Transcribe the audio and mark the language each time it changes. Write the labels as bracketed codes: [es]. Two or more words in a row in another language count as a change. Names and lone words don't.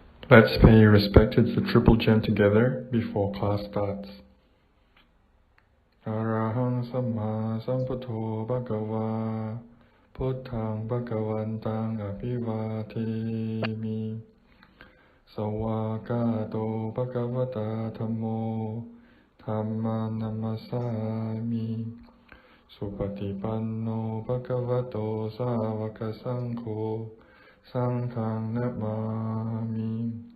[en] Let's pay respect to the triple gem together before class starts. [pi] Arahang Samma Sambuddho Bhagava Buddhaṃ Bhagavantaṃ Abhivādemi Sawāgāto Bhagavata Dhammo Dhammaṃ Namasāmi Supatipanno Bhagavato Sāvaka Saṅgho Saṅghāṃ Namāmi